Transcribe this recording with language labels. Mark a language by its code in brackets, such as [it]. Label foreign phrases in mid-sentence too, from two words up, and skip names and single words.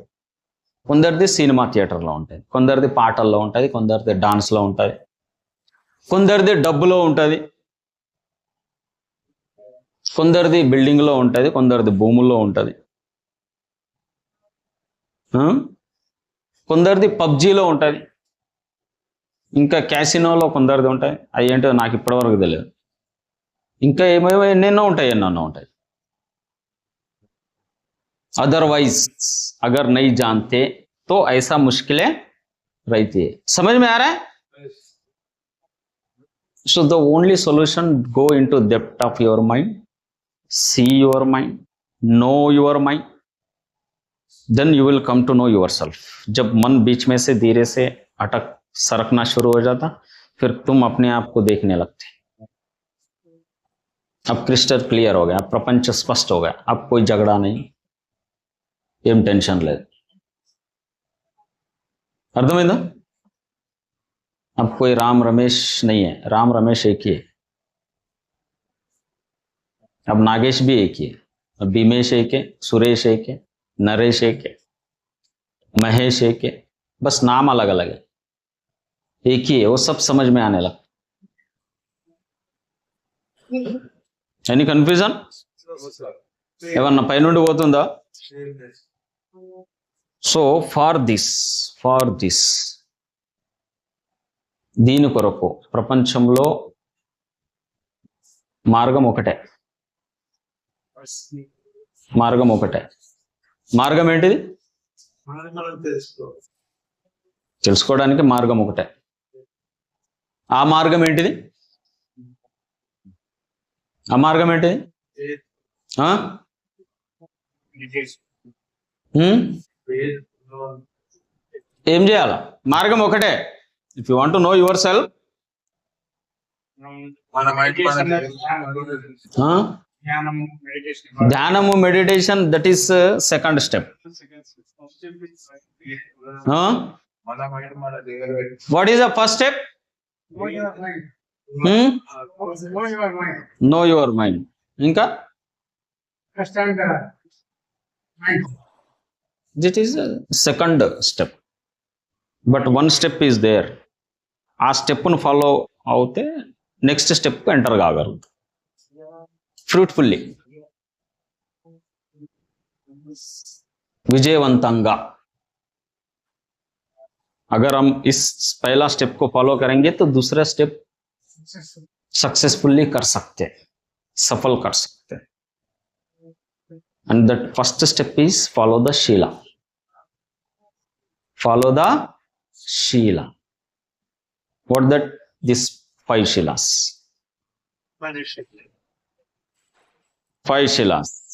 [te] కొందరిది సినిమా థియేటర్లో ఉంటుంది, కొందరిది పాటల్లో ఉంటుంది, కొందరిది డాన్స్లో ఉంటుంది, కొందరిది డబ్బులో ఉంటుంది, కొందరిది బిల్డింగ్లో ఉంటుంది, కొందరిది భూముల్లో ఉంటుంది, కొందరిది పబ్జీలో ఉంటుంది, ఇంకా క్యాసినోలో కొందరిది ఉంటాయి. అవి ఏంటో నాకు ఇప్పటివరకు తెలియదు. ఇంకా ఏమేమో ఎన్నెన్నో ఉంటాయి. [hi] अदरवाइज अगर नहीं जानते तो ऐसा मुश्किलें रहती है. समझ में आ रहा है? [en] So the only solution, go into depth of your mind, see your mind, know your mind, then you will come to know yourself. [hi] जब मन बीच में से धीरे से अटक सरकना शुरू हो जाता, फिर तुम अपने आप को देखने लगते. अब [en] crystal clear [hi] हो गया, प्रपंच स्पष्ट हो गया, अब कोई झगड़ा नहीं, [te] ఏం టెన్షన్ లేదు. అర్థమైందా? [hi] अब कोई राम रमेश नहीं है, राम रमेश एक ही है. अब नागेश भी एक ही है, अब भीमेश एक है, सुरेश एक है, नरेश एक है, महेश एक है, बस नाम अलग अलग है, एक ही है. वो सब समझ में आने लगा. [en] any confusion? [te] ఏమన్నా పైనుండి పోతుందా? [en] so far this [te] దీని కొరకు ప్రపంచంలో మార్గం ఒకటే. మార్గం ఏంటిది? తెలుసుకోవడానికి మార్గం ఒకటే. ఆ మార్గం ఏంటిది? ఏం చేయాల? మార్గం ఒకటే. [en] if you want to know your self, [te] ధ్యానము, మెడిటేషన్, [en] that is second step. what is the first step? know your mind. ఇంకా that is second step, but one step is there. [te] ఆ స్టెప్ను ఫాలో అవుతే [en] next step enter [te] కాగలుగుతాం ఫ్రూట్ఫుల్లీ, విజయవంతంగా. [hi] अगर हम इस पहला स्टेप को फॉलो करेंगे तो दूसरा स्टेप सक्सेसफुली कर सकते हैं, सफल कर सकते हैं. [en] And the first step is follow the Shila. Follow the Shila. What that? This 5 Shilas. 5 Shilas.